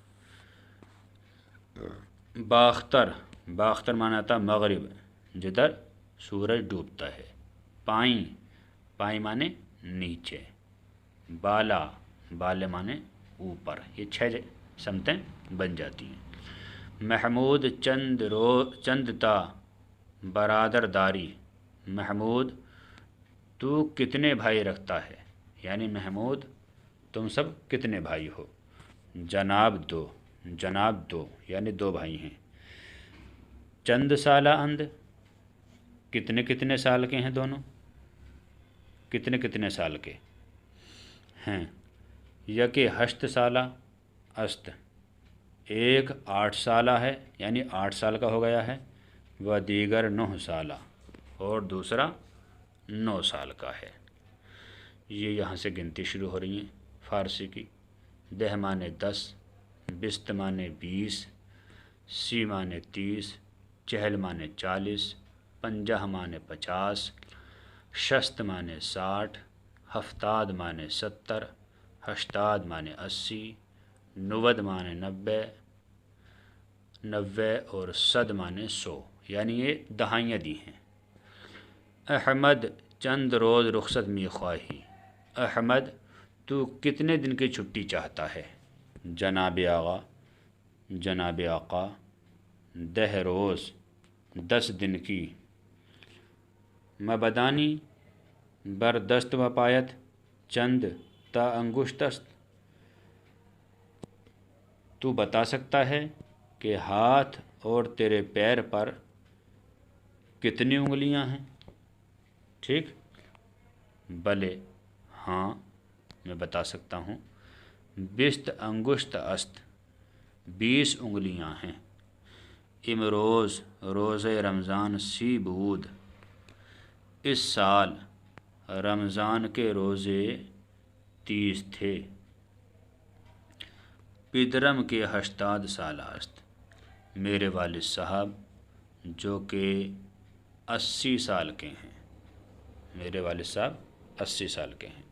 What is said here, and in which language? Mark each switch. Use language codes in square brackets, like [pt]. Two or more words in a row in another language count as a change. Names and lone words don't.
[ur] باختر، باختر معنی آتا مغرب، جدھر سورج ڈوبتا ہے۔ پائیں، پائیں معنی نیچے۔ بالا، بالے معنی اوپر۔ یہ 6 سمتیں بن جاتی ہیں۔ [fa] محمود چند تا برادر داری، [ur] محمود تو کتنے بھائی رکھتا ہے، یعنی محمود تم سب کتنے بھائی ہو۔ جناب 2، جناب 2 یعنی 2 بھائی ہیں۔ [fa] چند سالہ اند، [ur] کتنے کتنے سال کے ہیں دونوں، کتنے کتنے سال کے ہیں۔ [fa] یکے 8 سالہ است، [ur] ایک 8 سالہ ہے یعنی 8 سال کا ہو گیا ہے۔ [fa] و دیگر 9 سالہ، [ur] اور دوسرا 9 سال کا ہے۔ یہ یہاں سے گنتی شروع ہو رہی ہیں فارسی کی۔ دہ معنی 10، بست معنی 20، سی معنی 30، چہل معنی 40، پنجہ معنی 50، شست معنی 60، ہفتاد معنی 70، ہشتاد معنی 80، نود معنی 90، 90 اور صد معنی 100، یعنی یہ دہائیاں دی ہیں۔ [fa] احمد چند روز رخصت می خواہی، [ur] احمد تو کتنے دن کی چھٹی چاہتا ہے۔ جناب آغا، جناب آقا۔ 10 روز 10 دن کی۔ [fa] مبدانی بر دست و پایت چند تا انگشت است، [ur] تو بتا سکتا ہے کہ ہاتھ اور تیرے پیر پر کتنی انگلیاں ہیں، ٹھیک؟ بلے، ہاں میں بتا سکتا ہوں۔ [fa] 20 انگشت است، [ur] 20 انگلیاں ہیں۔ [fa] امروز روز رمضان سی بود، [ur] اس سال رمضان کے روزے 30 تھے۔ [fa] پدرم کے 80 سالہ است، [ur] میرے والد صاحب جو کہ 80 سال کے ہیں، میرے والد صاحب 80 سال کے ہیں۔